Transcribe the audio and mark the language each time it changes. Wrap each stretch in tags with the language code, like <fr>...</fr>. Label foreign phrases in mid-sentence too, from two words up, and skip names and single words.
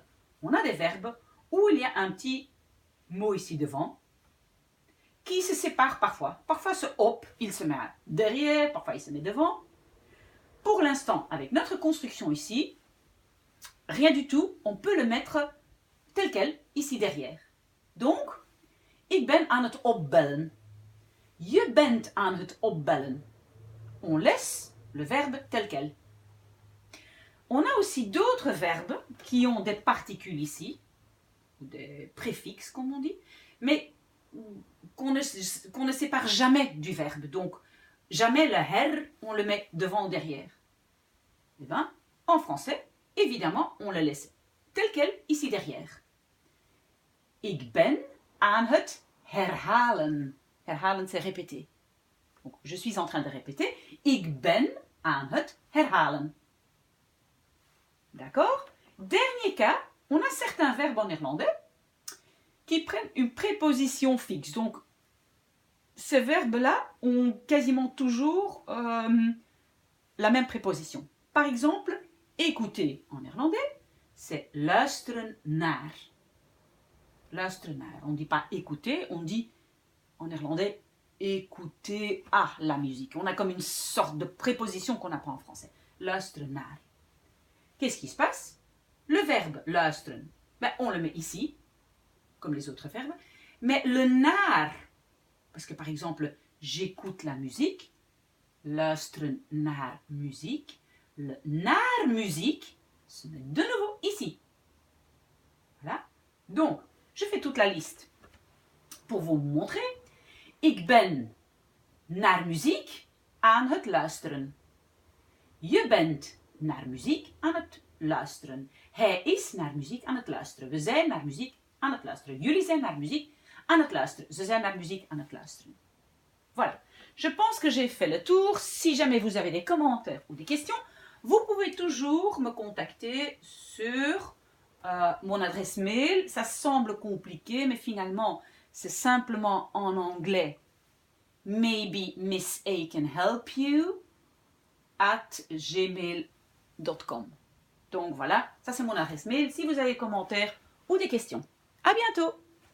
<fr>On a des verbes où il y a un petit mot ici devant qui se sépare parfois. Parfois, ce op, il se met derrière, parfois il se met devant. Pour l'instant, avec notre construction ici, rien du tout, on peut le mettre tel quel, ici derrière. Donc,</fr> <nl>ik ben aan het opbellen. Je bent aan het opbellen.</nl> <fr>On laisse le verbe tel quel. On a aussi d'autres verbes qui ont des particules ici, ou des préfixes comme on dit, mais qu'on ne sépare jamais du verbe. Donc, jamais le her, on le met devant ou derrière. Eh bien, en français, évidemment, on le laisse tel quel ici derrière.</fr> <nl>Ik ben aan het herhalen. Herhalen,</nl> <fr>c'est répéter. Donc, je suis en train de répéter.</fr> <nl>Ik ben aan het herhalen.</nl> <fr>D'accord? Dernier cas, on a certains verbes en néerlandais qui prennent une préposition fixe. Donc, ces verbes-là ont quasiment toujours la même préposition. Par exemple, écouter en néerlandais, c'est</fr> <nl>luisteren naar. Luisteren naar.</nl> <fr>On ne dit pas écouter, on dit en néerlandais écouter à la musique. On a comme une sorte de préposition qu'on apprend en français.</fr> <nl>Luisteren naar.</nl> <fr>Qu'est-ce qui se passe? Le verbe luisteren, ben, on le met ici, comme les autres verbes, mais le naar, parce que par exemple, j'écoute la musique,</fr> <nl>luisteren naar muziek,</nl> <fr>le</fr> <nl>naar muziek</nl> <fr>se met de nouveau ici. Voilà. Donc, je fais toute la liste pour vous montrer.</fr> <nl>Ik ben naar muziek aan het luisteren. Je bent naar muziek aan het luisteren. Hij is naar muziek aan het luisteren. We zijn naar muziek aan het luisteren. Jullie zijn naar muziek aan het luisteren. Ze zijn naar muziek aan het luisteren.</nl> <fr>Voilà. Je pense que j'ai fait le tour. Si jamais vous avez des commentaires ou des questions, vous pouvez toujours me contacter sur mon adresse mail. Ça semble compliqué, mais finalement, c'est simplement en anglais.</fr> <en>Maybe Miss A can help you @gmail.com.</en> <fr>Donc voilà, ça c'est mon adresse mail si vous avez des commentaires ou des questions. À bientôt!</fr>